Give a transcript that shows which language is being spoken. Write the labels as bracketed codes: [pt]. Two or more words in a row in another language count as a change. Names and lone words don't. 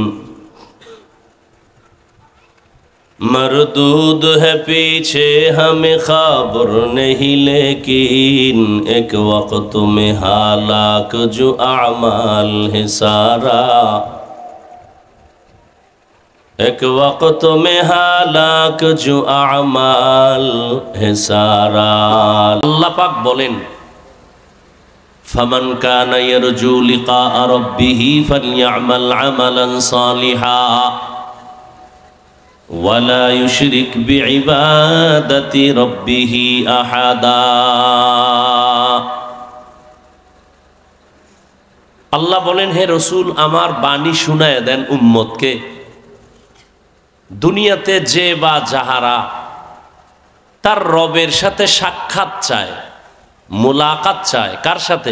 [hi] मरदूद है पीछे हमें खबर नहीं लेकिन, एक वक्त में हालाक जो अमाल है सारा, एक वक्त में हालाक जो अमाल है सारा। [bn] আল্লাহ পাক বলেন [ar] فمن كان يرجو لقاء ربه فليعمل عملا صالحا ولا يشرك بعبادة ربه أحدا. [bn] আল্লাহ বলেন হে রসূল আমার বাণী শুনায় দেন উম্মতকে, দুনিয়াতে যে বা যাহারা তার রবের সাথে সাক্ষাৎ চায়, মুলাকাত চায়, কার সাথে?